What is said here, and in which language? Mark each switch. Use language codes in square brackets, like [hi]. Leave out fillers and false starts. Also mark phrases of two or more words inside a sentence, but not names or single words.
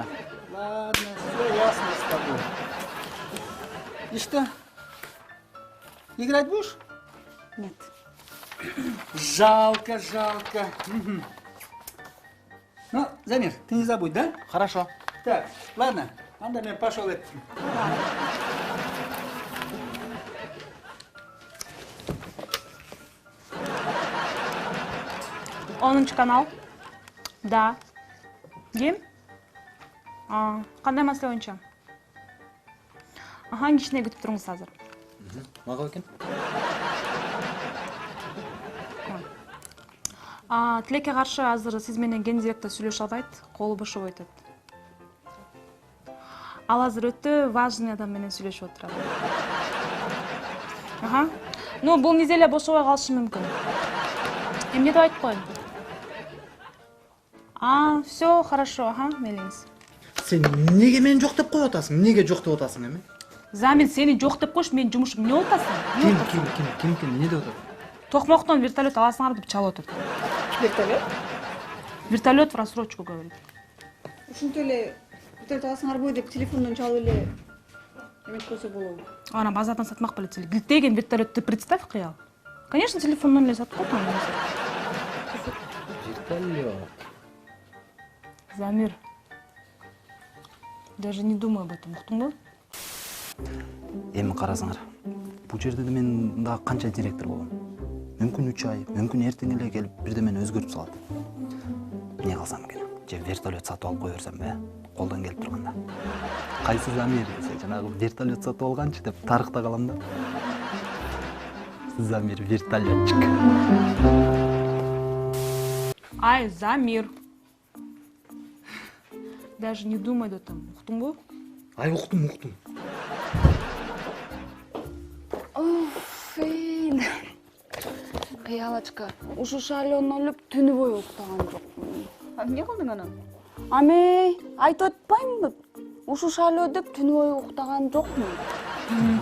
[ru] Ладно, все ясно с тобой. И что? Играть будешь? Нет. Жалко. Мгм. Ну, Замир, ты не забудь, да? Хорошо. Так, ладно, [ky] анда мен [ru] пошел это. [ky] Онунчу канал. Да. Ким? Кандай маселе боюнча? Кичине күтүп туруңуз азыр. Мага экен? Тилекке каршы азыр сиз менен ген директор сүйлөшө албайт, колу бошобой атат. Ал азыр өтө важный адам менен сүйлөшүп отурат. Ну, бул неделе бошобой калышы мүмкүн. Эмне деп айтып коеюн? [ru] Все, хорошо, [ky] мейлиңиз. Сен неге мени жок деп коюп атасың? Неге жок деп атасың эми? Замир, сени жок деп коюш, менин жумушум эмне болуп атасың? Ким эмне деп атат? Токмоктон вертолет аласыңар деп чалып отур. Вертолет? [ru] Вертолет в рассрочку говорит. [ky] Ушинтип эле вертолет аласыңарбы деп телефондон чалып эле эметип койсо болобу? Ана базардан сатмак белет эле. Гилтеген вертолетти представь, кыял. Конечно, телефондон эле сатып коет. Вертолет. Замир, [ru] даже не думай об этом, [ky] уктуңбу? Эми карасаңар. Бул жерде мен дагы канча директор болом? Мүмкүн 3 ай, мүмкүн эртең эле келип бирдемени өзгөртүп салат. Эмне кылсам экен? Же вертолет сатып алып кое берсем бе? Колдон келип турганда. Кайсы Замир десе, жанагы вертолет сатып алганчы деп тарыхта калам да. Замир вертолетчик. Ай, Замир. [ru] Даже не думай об этом, [ky] уктуңбу? Ай, уктум. Кыялачка, ушу шайлоон өлүп түнү бою уктаган жокмун. Эмне кылдың анан? Ами, айтып атпаймынбы? Ушу шайлоо деп түнү бою уктаган жокмун.